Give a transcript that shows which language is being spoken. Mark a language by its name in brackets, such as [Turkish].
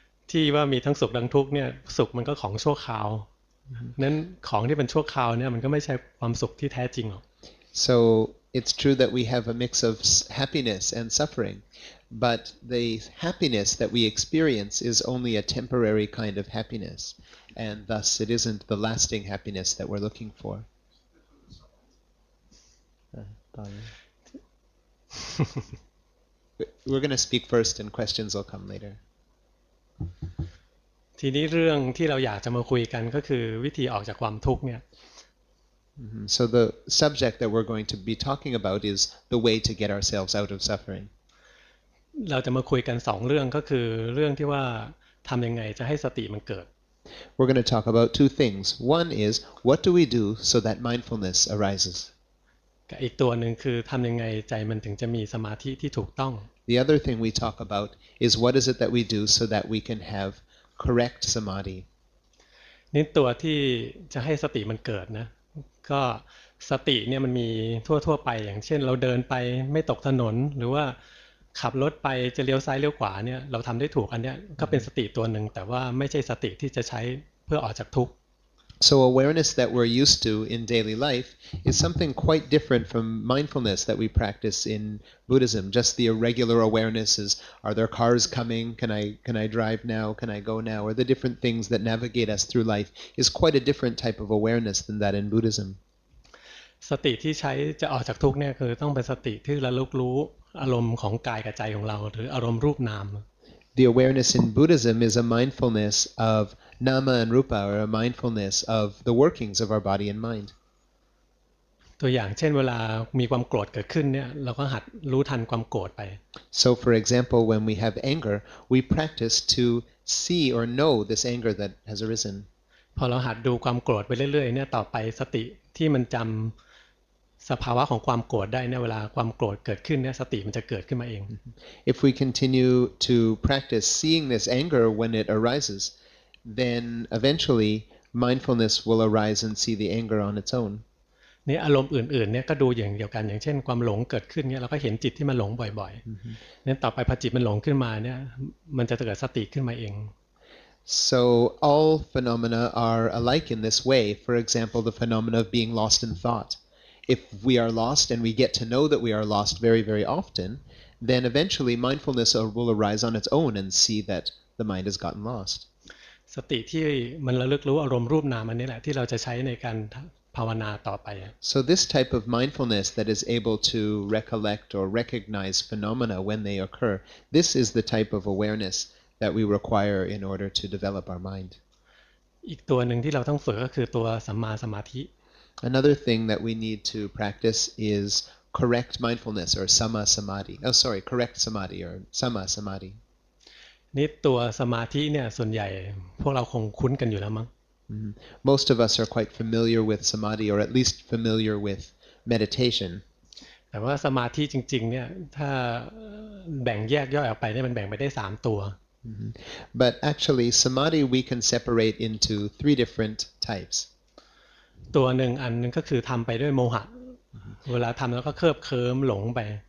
[Thai] ที่ว่ามีทั้งสุขทั้งทุกข์เนี่ยสุขมันก็ของชั่วคราวนั้นของที่เป็นชั่วคราวเนี่ยมันก็ไม่ใช่ความสุขที่แท้จริงหรอก [English] So it's true that we have a mix of happiness and suffering, but the happiness that we experience is only a temporary kind of happiness, and thus it isn't the lasting happiness that we're looking for. We're going to speak first and questions will come later. [Thai] ทีนี้เรื่องที่เราอยากจะมาคุยกันก็คือวิธีออกจากความทุกข์เนี่ย [English] So the subject that we're going to be talking about is the way to get ourselves out of suffering. [Thai] เราจะมาคุยกัน2 เรื่องก็คือเรื่องที่ว่าทำยังไงจะให้สติมันเกิด [English] We're going to talk about 2 things. One is, what do we do so that mindfulness arises? [Thai] กับอีกตัวหนึ่งคือทำยังไงใจมันถึงจะมีสมาธิที่ถูกต้อง [English] The other thing we talk about is what is it that we do so that we can have correct samadhi. [Thai] นี่ตัวที่จะให้สติมันเกิดนะก็สติเนี่ยมันมีทั่วไปอย่างเช่นเราเดินไปไม่ตกถนนหรือว่าขับรถไปจะเลี้ยวซ้ายเลี้ยวขวาเนี่ยเราทำได้ถูกอันเนี้ยก็เป็นสติตัวหนึ่งแต่ว่าไม่ใช่สติที่จะใช้เพื่อออกจากทุกข์ [English] So awareness that we're used to in daily life is something quite different from mindfulness that we practice in Buddhism. Just the irregular awarenesses, are there cars coming? Can I drive now? Can I go now? Or the different things that navigate us through life is quite a different type of awareness than that in Buddhism. [Thai] สติที่ใช้จะออกจากทุกข์เนี่ยคือต้องเป็นสติที่ระลึกรู้อารมณ์ของกายกับใจของเราหรืออารมณ์รูปนาม [English] The awareness in Buddhism is a mindfulness of nama and rupa, or a mindfulness of the workings of our body and mind. [Thai] ตัวอย่างเช่นเวลามีความโกรธเกิดขึ้นเนี่ยเราก็หัดรู้ทันความโกรธไป [English] So for example, when we have anger, we practice to see or know this anger that has arisen. [Thai] พอเราหัดดูความโกรธไปเรื่อยๆเนี่ยต่อไปสติที่มันจำสภาวะของความโกรธได้เนี่ยเวลาความโกรธเกิดขึ้นเนี่ยสติมันจะเกิดขึ้นมาเอง [English] If we continue to practice seeing this anger when it arises, then eventually mindfulness will arise and see the anger on its own. [Thai] นี่อารมณ์อื่นๆเนี่ยก็ดูอย่างเดียวกันอย่างเช่นความหลงเกิดขึ้นเนี่ยเราก็เห็นจิตที่มันหลงบ่อยๆนั้นต่อไปพอจิตมันหลงขึ้นมาเนี่ยมันจะเกิดสติขึ้นมาเอง [English] So all phenomena are alike in this way. For example, the phenomena of being lost in thought. If we are lost and we get to know that we are lost very, very often, then eventually mindfulness will arise on its own and see that the mind has gotten lost. [Thai] สติที่มันระลึกรู้อารมณ์รูปนามอันนี้แหละที่เราจะใช้ในการภาวนาต่อไป [English] So this type of mindfulness that is able to recollect or recognize phenomena when they occur, this is the type of awareness that we require in order to develop our mind. [Thai] อีกตัวหนึ่งที่เราต้องฝึกก็คือตัวสัมมาสมาธิ [English] Another thing that we need to practice is correct mindfulness or sama samadhi. Oh, sorry, correct samadhi or sama samadhi. [Thai] นี่ตัวสมาธิเนี่ยส่วนใหญ่พวกเราคงคุ้นกันอยู่แล้วมั้ง [English] Most of us are quite familiar with samadhi or at least familiar with meditation. [Thai] แต่ว่าสมาธิจริงๆเนี่ยถ้าแบ่งแยกย่อยออกไปเนี่ยมันแบ่งไปได้3ตัว [English] But actually, samadhi we can separate into 3 different types. [Thai] ตัวหนึ่งอันนึงก็คือทำไปด้วยโมหะเวลาทำแล้วก็เคลิบเคลิ้มหลงไป